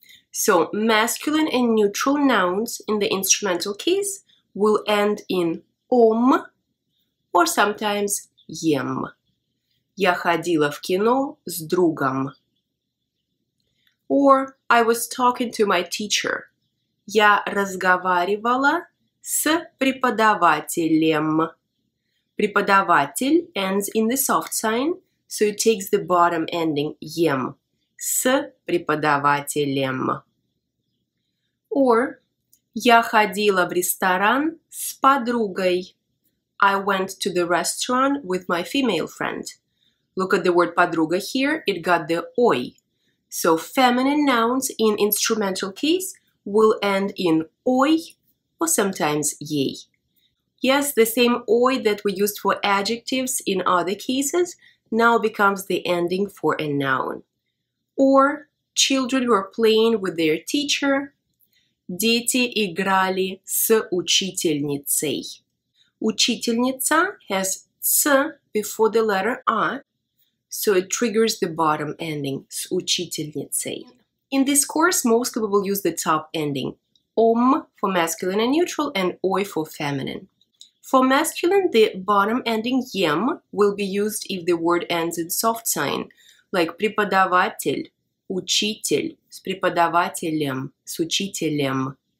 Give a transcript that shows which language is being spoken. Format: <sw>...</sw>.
<en>So masculine and neutral nouns in the instrumental case will end in om or sometimes ем.</en> <ru>Я ходила в кино с другом.</ru> <en>Or I was talking to my teacher.</en> <ru>Я разговаривала с преподавателем.</ru> <en>Преподаватель ends in the soft sign, so it takes the bottom ending ем.</en> <ru>С преподавателем.</ru> <en>Or</en> <ru>я ходила в ресторан с подругой.</ru> <en>I went to the restaurant with my female friend. Look at the word подруга here, it got the ой. So feminine nouns in instrumental case will end in oi or sometimes ей. Yes, the same oi that we used for adjectives in other cases now becomes the ending for a noun. Or children who are playing with their teacher.</en> <ru>Дети играли с учительницей.</ru> <en>Учительница has ц before the letter a, so it triggers the bottom ending,</en> <ru>с учительницей.</ru> <en>In this course, mostly we will use the top ending, om for masculine and neutral and oi for feminine. For masculine, the bottom ending ем will be used if the word ends in soft sign, like преподаватель, учитель,</en> <ru>с преподавателем, с учителем.</ru>